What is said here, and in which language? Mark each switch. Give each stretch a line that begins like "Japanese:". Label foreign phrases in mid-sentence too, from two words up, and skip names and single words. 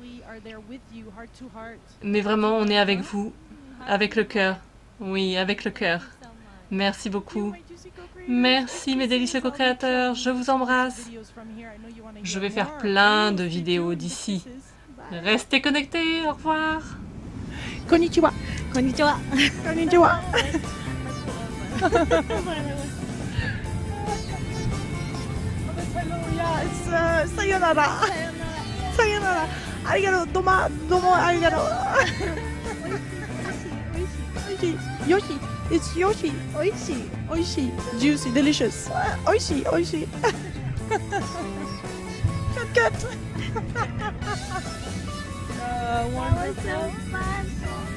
French: Mais vraiment, on est avec vous, avec le cœur. Oui, avec le cœur. Merci beaucoup. Merci mes délicieux co-créateurs, je vous embrasse. Je vais faire plein de vidéos d'ici. Restez connectés, au revoir.
Japanese: こんにちは。こんにちは。こんにちは. Sayonara. さよなら。ありがとう. どうもありがとう. おいしい。よし.
English: It's Yoshi.
Japanese: おいしい。おいしい.
English: Juicy. Delicious.
Japanese: おいしい。おいしい.
English: Cut. That was so fun.